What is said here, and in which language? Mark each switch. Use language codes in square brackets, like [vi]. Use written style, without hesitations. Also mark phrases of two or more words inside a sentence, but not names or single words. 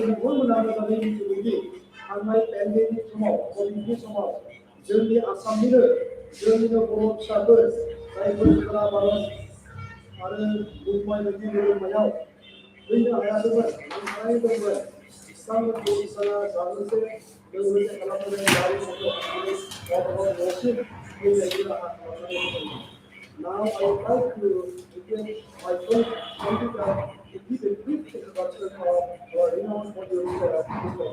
[brx] बिथांमोना मोजाङै मिथिगौदि थांनाय पेन्डेमिक समाव कभिडनि समाव जोंनि आसामनिनो जोंनिनो बर' फिसाफोर जायफोर खोला भारत आरो मुम्बाइ बायदि नोगोरमायाव फैनो हायाखैमोन नांथानानै दंमोन बिथांमोनखौ बिथाङा जानोसै लोगोसे खालामनानै गारि मथर हान्थिनो गावबा गाव न'सिम फैनायनि राहा खालामनानै होदोंमोन. [en] Now I would like to begin my first speaker to give a brief introduction of our renowned producer, Mr.